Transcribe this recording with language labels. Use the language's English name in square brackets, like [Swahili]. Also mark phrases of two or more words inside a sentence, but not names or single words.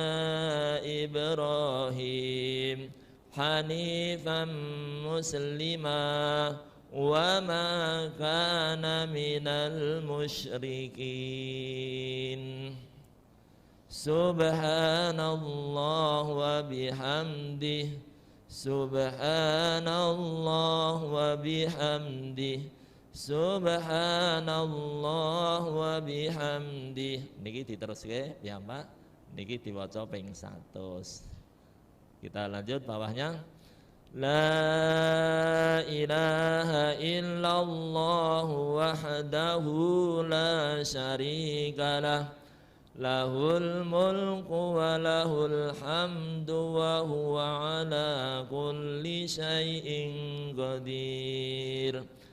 [Arabic] إبراهيم حنيفا مسلما وما كان من المشركين. سبحان الله وبحمده، سبحان الله وبحمده، سبحان الله وبحمده. [Javanese] Niki diteruske piyambak, niki diwaca ping 100. [Indonesian] Kita lanjut bawahnya. [Arabic] لا إله إلا الله وحده لا شريك له، له الملك وله الحمد وهو على كل شيء قدير.